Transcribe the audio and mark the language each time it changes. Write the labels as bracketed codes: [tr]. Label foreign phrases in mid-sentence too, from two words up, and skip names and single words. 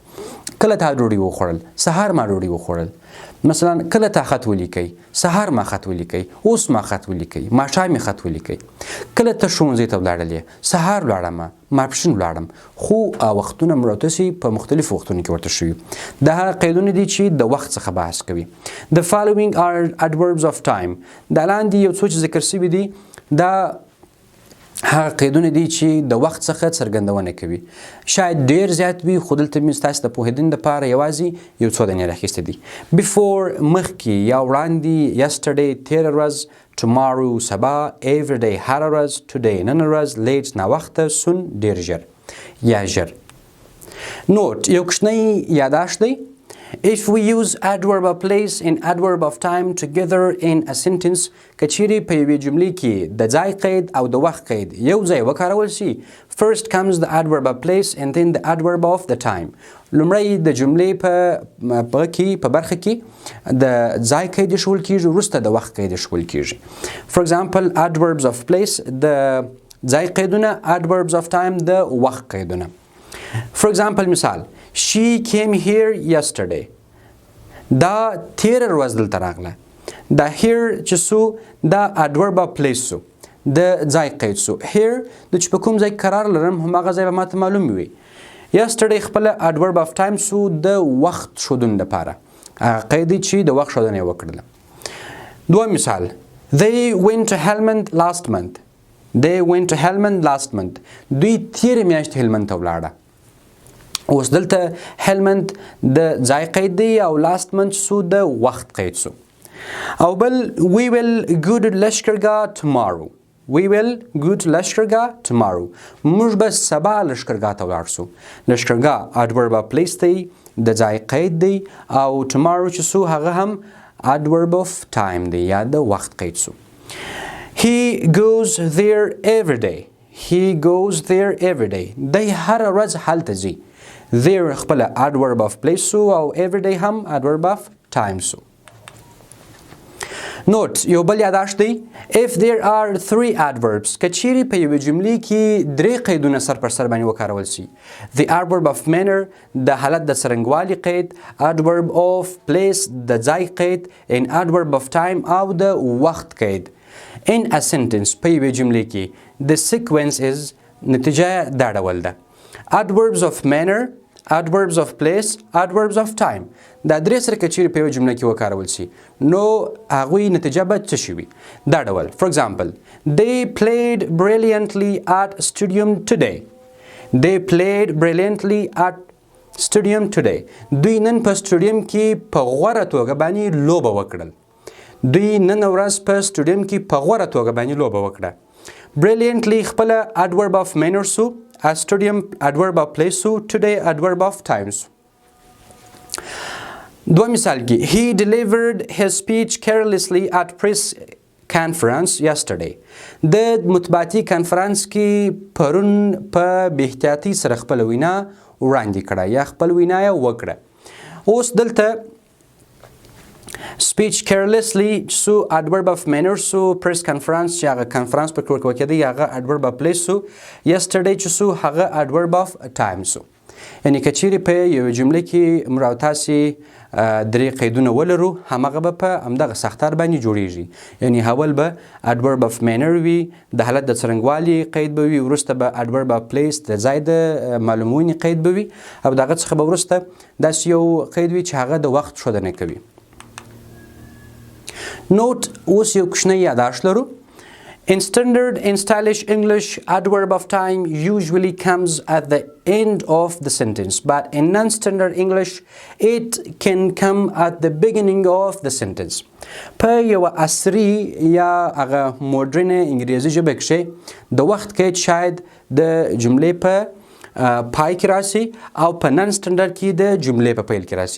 [ps] کله تا ډوډۍ وخوړل، سهار ما ډوډۍ وخوړل. مثلا کله تا خط ولیکئ، سهار ما خط ولیکئ، اوس ما خط ولیکئ، ماښام مې خط ولیکئ. کله ته ښوونځي ته ولاړلې، سهار ولاړم، ماپښین ولاړم. خو وختونه موږ او تاسې په مختلفو وختونو کې ورته شوي. دا هغه قیدونه دي چې د وخت څخه بحث کوي. [en] The following are adverbs of time. [ps] دا لاندې یو څو چې ذکر شوي دي دا هغه قیدونه دي چې د وخت څخه څرګندونه کوي. شاید ډیر زیات وي خو دلته مې ستاسو د پوهېدنې دپاره یوازې یو څو دانې راخیستې دي. Before مخکې یا وړاندې، yesterday تېره ورځ، tomorrow سبا، everyday هره ورځ، today نن ورځ، late ناوخته، soon ډیر ژر یا ژر. نوټ یو کوچنی یاداشت دی. [en] If we use adverb of place and adverb of time together in a sentence، [ps] کچیرې په یوې جملې کې د ځای قید او د وخت قید یو ځای وکارول شي. [en] First comes the adverb of place and then the adverb of the time. [ps] لومړی د جملې په برخه کې د ځای قید ایښول کیږي، وروسته د وخت قید ایښول کیږي. [en] For example adverbs of place [ps] د ځای قیدونه، [en] adverbs of time [ps] د وخت قیدونه. [en] For example مثال She came here yesterday. [ps] دا تیره ورځ دلته راغله. دا here چې سو دا [en] adverb of place [ps] سو، د ځای قید سو. here د چې په کوم ځای قرار لرم هماغه ځای به ماته معلوم وي. yesterday خپله [en] adverb of time [ps] سو د وخت ښودنې لپاره، هغه قید دی چې د وخت ښودنه یې وکړله. دویم مثال [en] They went to Helmand last month. They went to Helmand last month. [ps] دوی تیره میاشت هلمند ته ولاړه. اوس دلته هلمند د ځای قید دی او لاست منت سو د وخت قید سو. او بل [en] we will go to لشکرګاه tomorrow. We will go to لشکرګاه tomorrow. [ps] موږ به سبا لشکرګاه ته ولاړ سو. لشکرګاه [en] adverb of place [ps] دی، د ځای قید دی، او tomorrow چې سو هغه هم [en] adverb of time [ps] دی یا د وخت قید سو. [en] He goes there every day. He goes there every day. [ps] دی هر ورځ هلته ځي. There خپل [en] adverb of place [ps] سو او everyday هم [en] adverb of time [ps] سو. نوٹ یو بل یاداشت دی. [en] If there are three adverbs [ps] کچیرې په یوې جملې کې درې قیدونه سر پر سر باندې وکارول شي. [en] The adverb of manner [ps] د حالت د څرنګوالي قید، [en] adverb of place [ps] د ځای قید، [en] and adverb of time [ps] او د وخت قید. [en] In a sentence [ps] په یوې جملې کې [en] the sequence is [ps] نتیجه دا ډول ده. [en] Adverbs of manner، adverbs of place، adverbs of time. [ps] دا درې سره که چیرې په یوه جمله کې وکارول شي نو هغوی نتیجه به څه شي وي؟ دا ډول. [en] For example They played brilliantly at stadium today. They played brilliantly at stadium today. [ps] دوی نن په سټیډیم کې په غوره توګه باندې لوبه وکړل. دوی نن ورځ په سټیډیم کې په غوره توګه باندې لوبه وکړه. [en] Brilliantly خپله adverb of manner سو، a stadium adverb of place سو، today adverb of time سو. [ps] دو مثال کې [en] He delivered his speech carelessly at press conference yesterday. [ps] د مطبوعاتي کنفرانس کې پرون په بې احتیاطۍ سره خپله وینا وړاندې کړه یا خپل وینا یې وکړه. اوس دلته [en] speech carelessly [ps] چې سو [en] adverb of manner [ps] سو [en] press conference [ps] چې هغه conference په کور کې کېده هغه [en] adverb of place [ps] سو yesterday چې سو هغه [en] adverb of time [ps] سو یعنی که چیرې په یو جمله کې موږ او تاسې درې قیدونه ولرو همغه به په همدغه ساختار باندې جوړیږي یعنی اول به [en] adverb of manner [ps] وي د حالت د څرنګوالي قید به وي وروسته به [en] adverb of place [ps] د ځای د معلومونې قید به وي او د هغه څخه به وروسته داسې یو قید وي چې هغه د وخت ښودنه کوي نوٹ اوس یو کوچنی یاداشت لرو [en] In standard and stylish English, adverb of time usually comes at the end of the sentence, but in non-standard English, it can come at the beginning of the sentence. [ps] په یو عصري یا هغه مدرن انګریزي ژبه کښې د وخت قید شاید د جملې په پای کې راسي او په نن سټنډرډ کې د جملې په پیل کې راسي.